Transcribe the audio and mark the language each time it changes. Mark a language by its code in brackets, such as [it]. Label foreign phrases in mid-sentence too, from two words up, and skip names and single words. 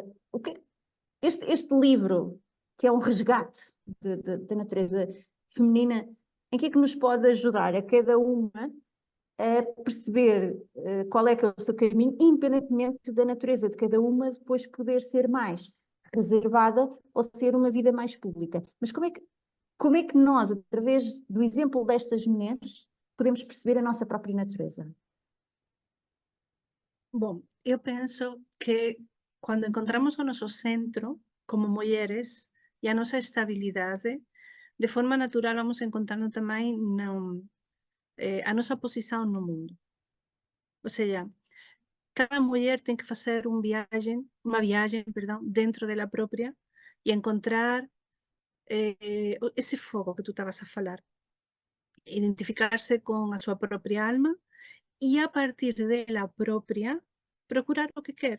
[pt] Este livro, que é um resgate da natureza feminina, em que é que nos pode ajudar a cada uma a perceber qual é que é o seu caminho, independentemente da natureza de cada uma, depois poder ser mais reservada ou ser uma vida mais pública. Mas como é que nós, através do exemplo destas mulheres, podemos perceber a nossa própria natureza? [gl] Bom, eu penso que quando encontramos o noso centro como mulleres e a nosa estabilidade, de forma natural vamos encontrando tamén a nosa posición no mundo. Ou seja, cada muller ten que facer unha viaxe, perdón, dentro dela propia e encontrar ese fogo que tú estabas a falar, identificarse con a súa propia alma e a partir dela propia procurar o que quer.